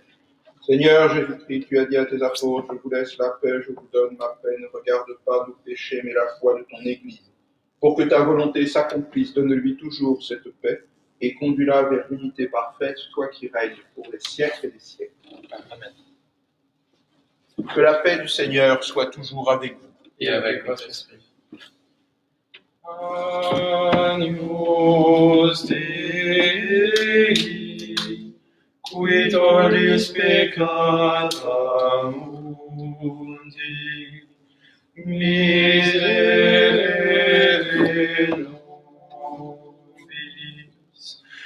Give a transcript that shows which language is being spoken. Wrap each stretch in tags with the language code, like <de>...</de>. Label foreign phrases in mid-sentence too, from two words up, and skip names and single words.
<fr>Seigneur Jésus-Christ, tu as dit à tes apôtres: je vous laisse la paix, je vous donne ma paix, ne regarde pas nos péchés, mais la foi de ton Église. Pour que ta volonté s'accomplisse, donne-lui toujours cette paix et conduis-la vers l'unité parfaite, toi qui règnes pour les siècles et des siècles. Amen. Que la paix du Seigneur soit toujours avec vous. Et avec votre esprit.</fr> <la>Agnus Dei, qui tollis peccata mundi, miserere nobis.</la>